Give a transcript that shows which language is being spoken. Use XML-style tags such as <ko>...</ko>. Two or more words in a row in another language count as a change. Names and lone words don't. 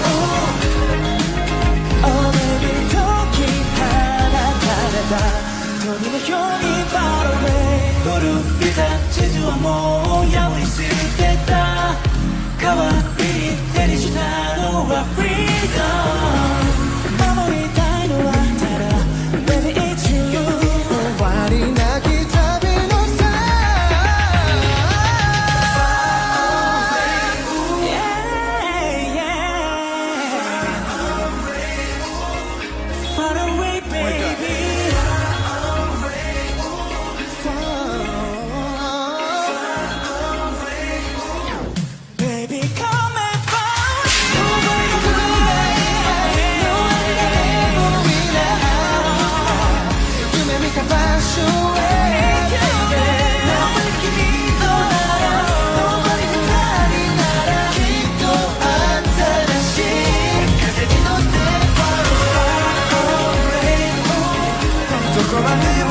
<en>Oh baby</en> <ja>解き放たれた鳥のように Far away 古びた地図はもう破り捨てた代わりに手にしたのは Freedom 守りたいのはただ</ja> <en>Baby it's you</en> <ja>終わりなき旅のさ</ja> <en>Yeah, yeah. Far away baby Baby come and find Nobody 僕ら</en> <ja>以外 Nobody 誰もいない夢見た場所へ Nobody 君となら Nobody 二人ならきっと新しい風に乗って</ja> <en>Far away</en> <ja>どこまで</ja>